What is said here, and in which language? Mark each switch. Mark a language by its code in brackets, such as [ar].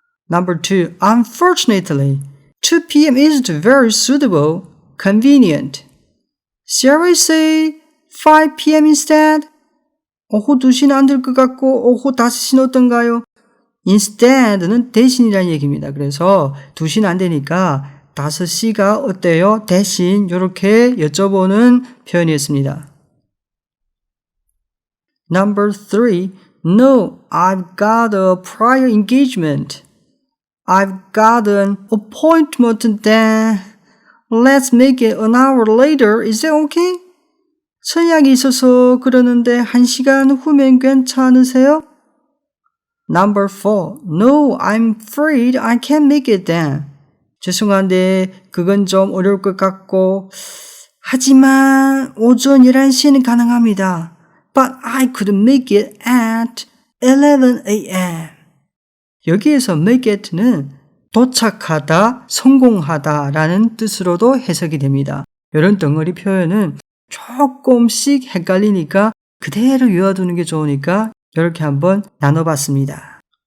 [en] Number 2. Unfortunately, 2 p.m. isn't very suitable, convenient. Shall we say 5 p.m. instead? [ko] 오후 2시는 안 될 것 같고 오후 5시는 어떤가요? Instead는 대신이라는 얘기입니다. 그래서 2시는 안 되니까 5시가 어때요? 대신 이렇게 여쭤보는 표현이었습니다. [en] Number 3. No, I've got a prior engagement. I've got an appointment then. Let's make it an hour later. Is that okay? [ko] 선약이 있어서 그러는데 1시간 후면 괜찮으세요? [en] Number 4. No, I'm afraid I can't make it then. [ko] 죄송한데 그건 좀 어려울 것 같고 하지만 오전 11시에는 가능합니다. [en] but I couldn't make it at 11 a.m. [ko] 여기에서 make it는 도착하다, 성공하다 라는 뜻으로도 해석이 됩니다. 이런 덩어리 표현은 조금씩 헷갈리니까 그대로 외워두는 게 좋으니까 이렇게 한번 나눠봤습니다.